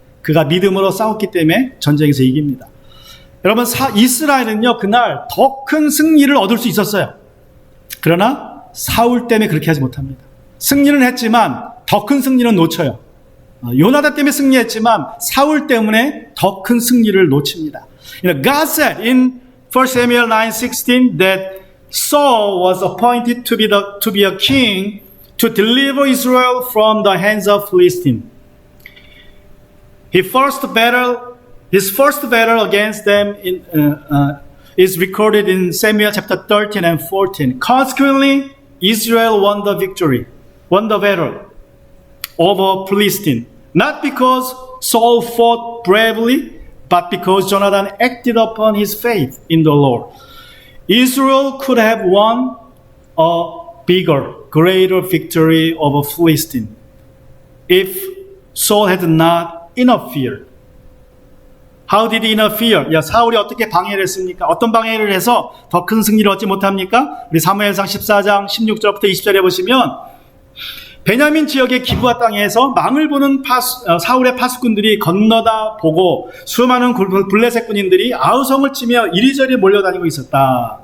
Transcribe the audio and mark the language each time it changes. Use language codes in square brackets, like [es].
[ko] 그가 믿음으로 싸웠기 때문에 전쟁에서 이깁니다. 여러분, 이스라엘은요, 그날 더 큰 승리를 얻을 수 있었어요. 그러나 사울 때문에 그렇게 하지 못합니다. 승리는 했지만 더 큰 승리는 놓쳐요. 요나단 때문에 승리했지만 사울 때문에 더 큰 승리를 놓칩니다. [en] God said in 1 Samuel 9:16 that Saul was appointed to be a king to deliver Israel from the hands of Philistine. His first battle against them is recorded in Samuel chapter 13 and 14. Consequently, Israel won the battle over Philistine, not because Saul fought bravely, but because Jonathan acted upon his faith in the Lord. Israel could have won a bigger, greater victory over Philistine if Saul had not interfered. How did he interfere? [ko] 사울이 어떻게 방해를 했습니까? 어떤 방해를 해서 더 큰 승리를 얻지 못합니까? 우리 사무엘상 14장 16절부터 20절에 보시면 베냐민 지역의 기브아 땅에서 망을 보는 사울의 파수꾼들이 건너다 보고 수많은 블레셋 군인들이 아우성을 치며 이리저리 몰려다니고 있었다.